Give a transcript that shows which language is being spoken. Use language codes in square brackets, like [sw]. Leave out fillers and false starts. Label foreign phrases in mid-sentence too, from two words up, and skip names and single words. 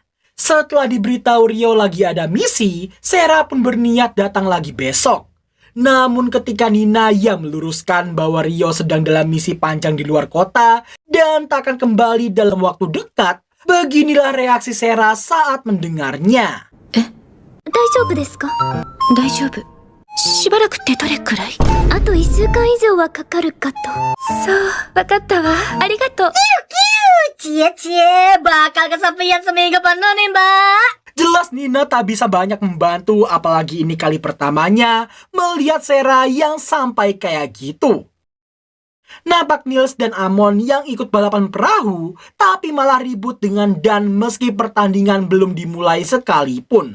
[id] Setelah diberitahu Rio lagi ada misi, Sera pun berniat datang lagi besok. Namun ketika Nina yang meluruskan bahwa Rio sedang dalam misi panjang di luar kota dan tak akan kembali dalam waktu dekat, beginilah reaksi Sera saat mendengarnya. [ja] 大丈夫ですか？大丈夫。しばらくってどれくらい？あと1週間以上はかかるかと。そう、わかったわ。ありがとう。 [id] Cie-cie, bakal kesepian seminggu penuh nih, Mbak. Jelas Nina tak bisa banyak membantu, apalagi ini kali pertamanya melihat Sera yang sampai kayak gitu. Nampak Niels dan Amon yang ikut balapan perahu, tapi malah ribut dengan Dan meski pertandingan belum dimulai sekalipun.